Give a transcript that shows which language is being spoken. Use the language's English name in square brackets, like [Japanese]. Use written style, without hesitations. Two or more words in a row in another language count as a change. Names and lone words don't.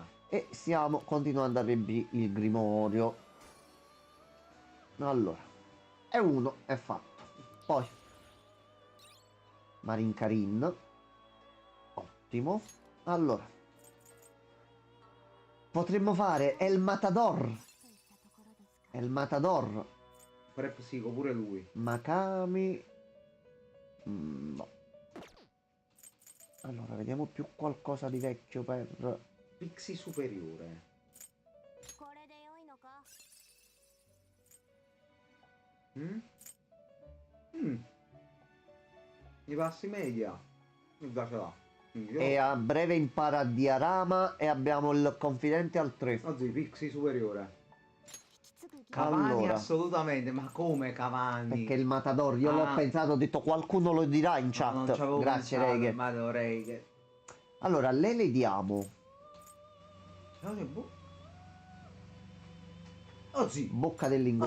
[Italian] E stiamo continuando a riempire il grimorio. Allora, e uno è fatto. Poi Marin Karin. Ottimo. Allora, potremmo fare El Matador. [Japanese] といったところですか。 [Italian] El Matador. Pre psico pure lui. Makami. No. Allora, vediamo più qualcosa di vecchio per... Pixie superiore. [Japanese] これで良いのか。 Mm? Mm. [Italian] I passi media. Mi piace là. Io- E a breve impara Diarama e abbiamo il confidente al 3. Oggi Pixie superiore. [Japanese] 引き継ぐ [Italian] Cavani Allora. assolutamente, ma come Cavani? Perché il Matador, io l'ho Ah. pensato, ho detto qualcuno lo dirà in No, non ci chat. avevo Grazie pensato, Reghe. ma dovrei che... Allora, le diamo Oggi. bocca dell'ingondo